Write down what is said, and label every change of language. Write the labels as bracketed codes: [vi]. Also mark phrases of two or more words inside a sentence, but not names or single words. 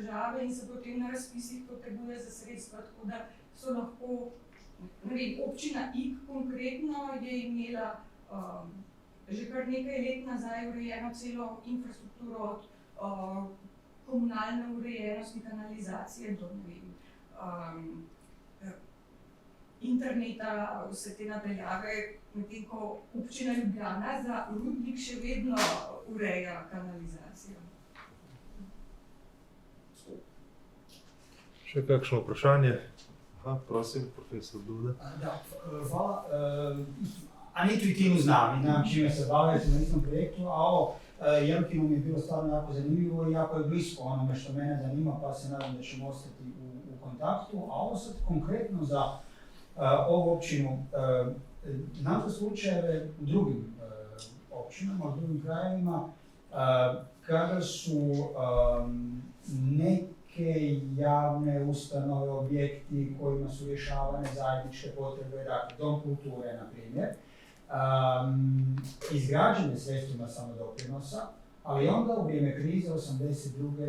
[sl] države in se potem na razpisih poteguje za sredstva, tako da so lahko, občina Ig konkretno je imela že kar nekaj let nazaj urejeno celo infrastrukturo od komunalne urejenosti, kanalizacije do interneta, vse te napeljave, medtem ko občina Ljubljana za rudnik še vedno ureja kanalizacijo. Še kakšno vprašanje? Prosim, profesor Duda. Hvala. [hr] Anitu i timu znam i znam čime se bavite na istom projektu, a ovo Jelkinu mi je bilo stvarno jako zanimljivo i jako je blisko onome što mene zanima, pa se nadam da ćemo ostati u kontaktu. A ovo sad konkretno za ovu općinu, znate slučajeve u drugim općinama, u drugim krajevima, kada su neke javne ustanove, objekti kojima su rješavane zajedničke potrebe, dakle dom kulture, na primjer, izgrađene sredstvima samodoprinosa, ali onda u vrijeme krize 82.